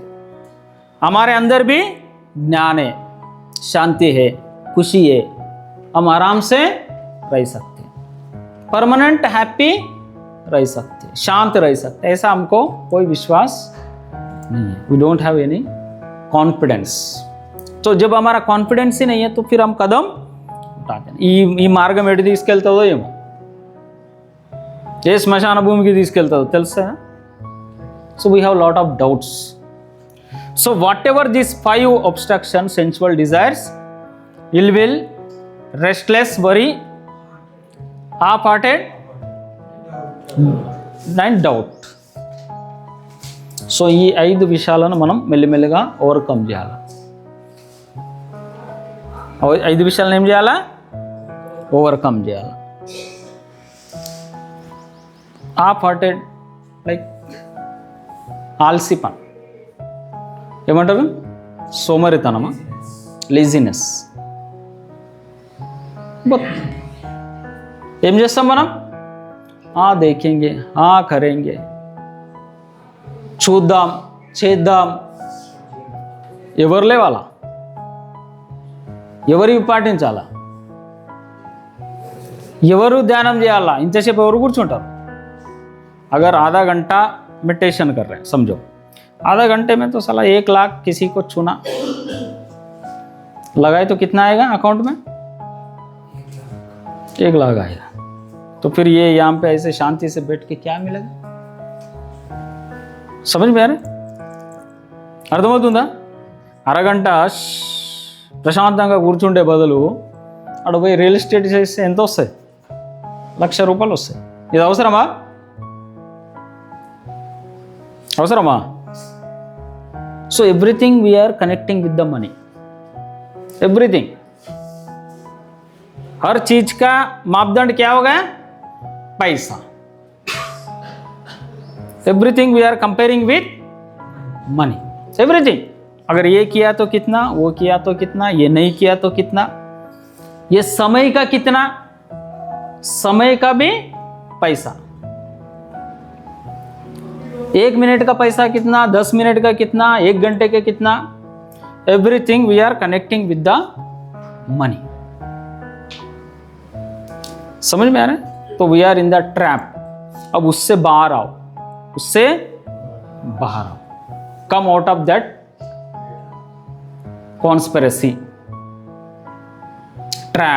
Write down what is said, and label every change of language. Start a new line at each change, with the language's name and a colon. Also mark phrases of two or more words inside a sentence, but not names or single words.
Hindi: हमारे अंदर भी ज्ञान है, शांति है, खुशी है, हम आराम से रह सकते,
English: permanent happy
Hindi: रह सकते, शांत रह सकते. ऐसा हमको कोई विश्वास नहीं है.
English: we don't have any confidence.
Hindi: तो जब हमारा कॉन्फिडेंस ही नहीं है तो फिर हम कदम उठाते हैं.
Telugu: ఈ మార్గం ఎటు తీసుకెళ్తుందో ఏమో, ఏ శ్మశాన భూమికి తీసుకెళ్తుందో తెలుసా?
English: so we have lot of doubts. so whatever these 5 obstructions, sensual desires, ill will, restless, worry, half-hearted and doubt.
Telugu: సో ఈ 5 విషయాలను మనం మెల్లిమెల్లిగా ఓవర్కమ్ చేయాలి. 5 విషయాలను ఏం చేయాలా? ఓవర్కమ్ చేయాలి. half-hearted, లైక్ ఆల్సీ పని ఏమంటారు? సోమరితనమా, లేజినెస్. ఏం చేస్తాం మనం?
Hindi: देखेंगे, करेंगे,
Telugu: చూద్దాం, చేద్దాం. ఎవరు లేవాలా? ఎవరికి పాటించాలా? ఎవరు ధ్యానం చేయాలా? ఇంతసేపు ఎవరు కూర్చుంటారు?
Hindi: अगर आधा घंटा मेडिटेशन कर रहे हैं, समझो आधा घंटे में तो साला 1 लाख किसी को छूना, लगाए तो कितना आएगा अकाउंट में? 1 लाख आएगा। तो फिर ये यहाँ पे ऐसे शांति से बैठ के क्या मिलेगा? समझ में आ रहा?
Telugu: అర్థమవుతుందా? అరగంట ప్రశాంతంగా కూర్చుంటే బదులు అక్కడ పోయి
English: real estate
Telugu: చేస్తే ఎంత వస్తాయి? 1,00,000 రూపాయలు వస్తాయి. ఇది అవసరమా? అవసరమా?
English: so everything we are connecting with the money, एवरीथिंग,
Hindi: हर चीज का मापदंड क्या होगा? पैसा.
English: everything we are comparing with money, everything.
Hindi: अगर ये किया तो कितना, वो किया तो कितना, ये नहीं किया तो कितना, ये समय का कितना, समय का भी पैसा, 1 मिनट का पैसा कितना, 10 मिनट का कितना, 1 घंटे का कितना,
English: everything we are connecting with the money.
Hindi: समझ में आ रहा है? तो
English: we are in the trap.
Hindi: अब उससे बाहर आओ, उससे बाहर आओ,
English: come out of that conspiracy trap.